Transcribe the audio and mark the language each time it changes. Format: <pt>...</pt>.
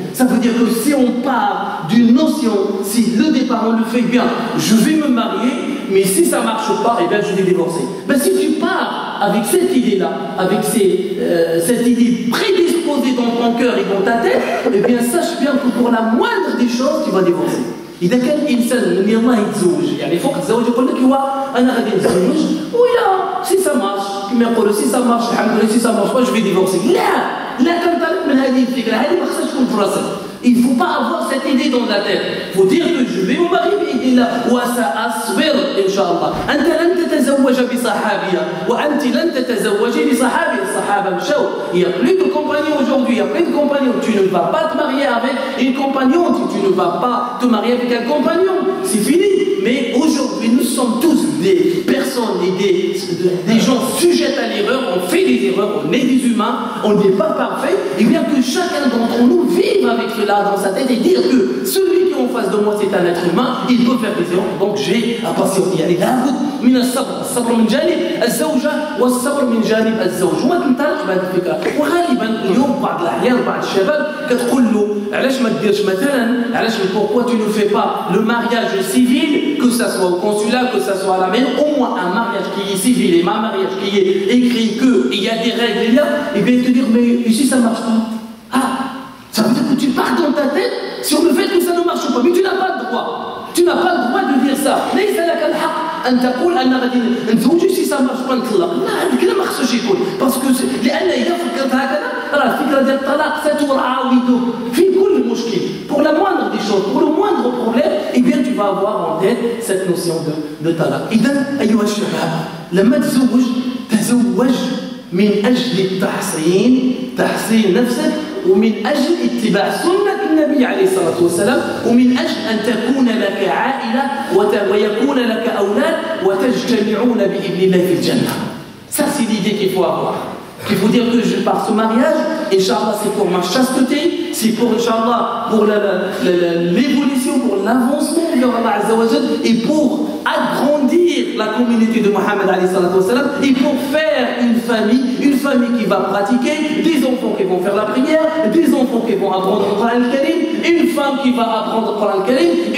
<fr>Ça veut dire que si on part d'une notion, si le départ on le fait bien, je vais me marier, mais si ça ne marche pas, eh bien je vais divorcer. Si tu pars avec cette idée-là, avec cette idée prédisposée dans ton cœur et dans ta tête, eh bien sache bien que pour la moindre des choses, tu vas divorcer.</fr> <ar>إذا كان الإنسان من الله يتزوج, يعني فوق الزواج يقول لك أنا غادي نتزوج ولا</ar> <fr>سي سا مارش,</fr> <ar>كما يقولوا سي سا مارش الحمد لله,</ar> <fr>سي سا مارش با جو في ديفورسي.</fr> <ar>لا كنطلق من هذه الفكرة, هذه ما خصهاش تكون في راسك.</ar> <fr>Il ne faut pas avoir cette idée dans la tête. Il faut dire que je vais me marier</fr> <ar>بإذن الله وسأصبر إن شاء الله. أنت لن تتزوج بصحابية وأنت لن تتزوجي بصحابي. الصحابة مشوا.</ar> <fr>Il n'y a plus de compagnons aujourd'hui. Il n'y a plus de compagnons. Tu ne vas pas te marier avec une compagnonne. Tu ne vas pas te marier avec un compagnon. C'est fini. Mais aujourd'hui, nous sommes tous des personnes et des gens sujets à l'erreur. On fait des erreurs. On est des humains. On n'est pas parfait. Et bien que chacun d'entre nous vive avec cela dans sa tête et dire que celui qui est en face de moi c'est un être humain, il peut faire des erreurs. Donc j'ai à patienter.</fr> <ar>يعني لابد من الصبر، الصبر من جانب الزوجة والصبر من جانب الزوج. وما تنطلق بهذه الفكرة. وغالبا اليوم بعض الأحيان بعض الشباب كتقول له علاش ما ديرش مثلا علاش</ar> <fr>pourquoi tu ne fais pas le mariage civil, que ça soit au consulat, que ça soit à la mairie, au moins un mariage qui est civil et un mariage qui est écrit qu'il y a des règles là, et bien te dire mais ici ça marche pas. Ah, ça veut dire que tu pars dans ta tête sur le fait que ça ne marche pas, mais tu n'as pas le droit. Tu n'as pas le droit de dire ça.</fr> <ar>ليس لك الحق أن تقول أن غادي نتزوج سي</ar> <fr>ça marche pas</fr> <ar>نطلق. لا هذا الكلام ما خصوش يكون، باسكو لأن إذا فكرت هكذا راه الفكرة ديال الطلاق ستراود في كل مشكل.</ar> <fr>Pour la moindre des choses, pour le moindre problème, eh bien tu vas avoir en tête cette notion de talaq.</fr> <ar>إذا أيها الشباب لما تزوج من أجل تحسين نفسك ومن أجل اتباع سنة النبي عليه الصلاة والسلام ومن أجل أن تكون لك عائلة ويكون لك أولاد وتجتمعون بإذن الله في الجنة.</ar> <fr>Ça c'est l'idée qu'il faut avoir. Qu'il faut dire que par ce mariage, Inch'Allah, c'est pour ma chasteté, c'est pour Inch'Allah, pour l'évolution, pour l'avancement vers Allah Azza wa Jal, et pour agrandir la communauté de Mohammed alayhi salatu wa salam, et pour faire une famille qui va pratiquer, des enfants qui vont faire la prière, des enfants qui vont apprendre le Coran al-Karim, une femme qui va apprendre le Coran al-Karim,</fr>